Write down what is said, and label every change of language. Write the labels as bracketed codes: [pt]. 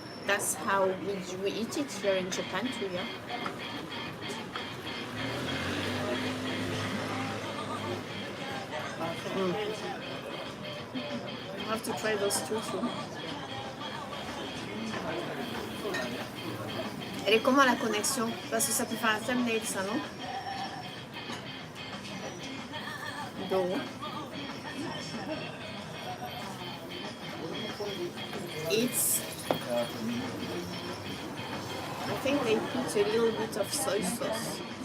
[en] That's how we eat it here in Japan too, yeah. I have to try those two too. [fr] Elle est comment la connexion? Parce que ça peut faire un thumbnail, ça, non? Donc, [en] it's, I think they put a little bit of soy sauce.